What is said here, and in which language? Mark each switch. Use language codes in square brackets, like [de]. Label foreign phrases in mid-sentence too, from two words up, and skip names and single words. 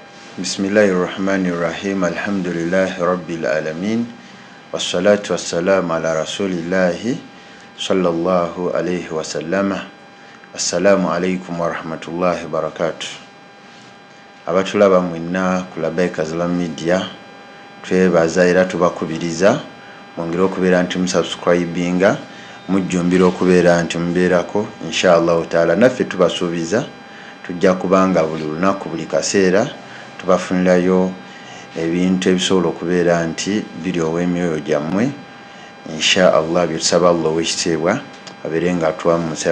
[ar] بسم الله الرحمن الرحيم. الحمد لله رب العالمين. والصلاة والسلام على رسول الله صلى الله عليه وسلم. السلام عليكم ورحمة الله وبركاته. [lg] Abatulaba mwenna ku Labaika Islam Media twebaza era tubakubiriza mwongere okubeera nti musubscribinga mujjumbira okubeera nti mubeerako [ar] إن شاء الله تعالى. [lg] Naffe tubasuubiza tujja kubanga buli lunaku buli kaseera tubafunirayo ebintu ebisobola okubeera nti biri ow'emyoyo gyammwe inshallah byetusaba Allah ow'ekitiibwa abeere nga atwamusera.